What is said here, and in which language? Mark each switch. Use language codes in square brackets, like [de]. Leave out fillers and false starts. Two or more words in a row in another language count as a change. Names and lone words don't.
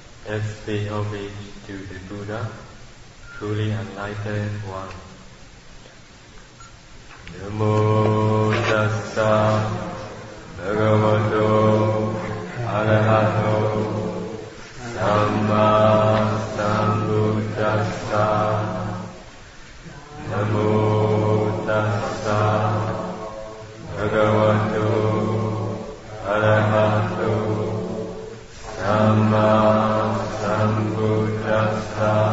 [en] Let's pay homage to the Buddha, truly enlightened one. [pi] Namo tassa bhagavato arahato samma sambuddhassa. Namo tassa bhagavato arahato samma sambuddhassa.